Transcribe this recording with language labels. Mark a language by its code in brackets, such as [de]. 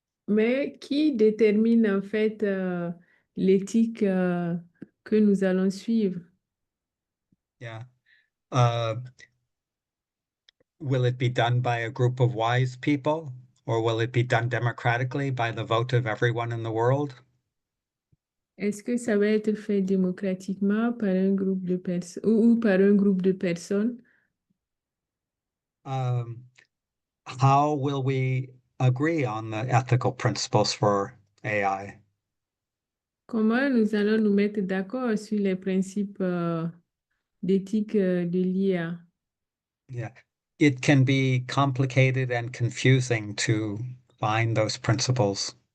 [fr] Mais qui détermine en fait l'éthique que nous allons suivre? [en] Yeah. Will it be done by a group of wise people Or will it be done democratically by the vote of everyone in the world? [fr] Est-ce que ça va être fait démocratiquement par un groupe de personnes ou par un groupe de personnes? [en] How will we agree on the ethical principles for AI? [fr] Comment nous allons nous mettre d'accord sur les principes d'éthique de l'IA? [en] Yeah, it can be complicated and confusing to find those principles.